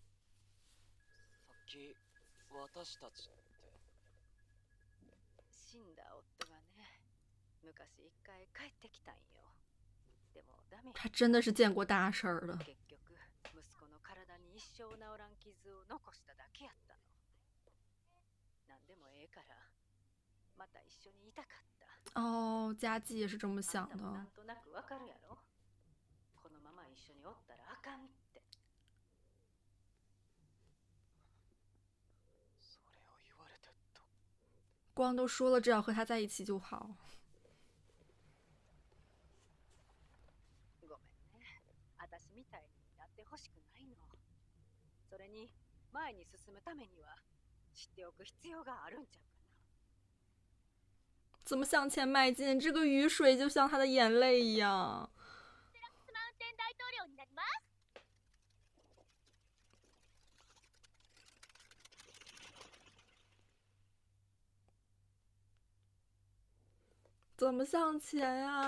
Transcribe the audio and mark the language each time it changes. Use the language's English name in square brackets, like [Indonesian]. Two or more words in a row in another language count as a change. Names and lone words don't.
[Japanese] 死んだ夫がね、昔一回帰ってきたんよ。でもダメ。 [Chinese] 他真的是见过大事儿了。 [Japanese] 結局息子の体に一生治らん傷を残しただけやったの。なんでもええからまた一緒にいたかった。 [Chinese] 哦，佳纪也是这么想的。 [Japanese] なんとなくわかるやろ。このまま一緒におったらあかんって。 [Chinese] 光都说了，只要和他在一起就好。 [Japanese] ごめんね。私みたいになってほしくないの。それに前に進むためには知っておく必要があるんちゃうかな。 [Chinese] 怎么向前迈进？这个雨水就像他的眼泪一样。怎么向前呀？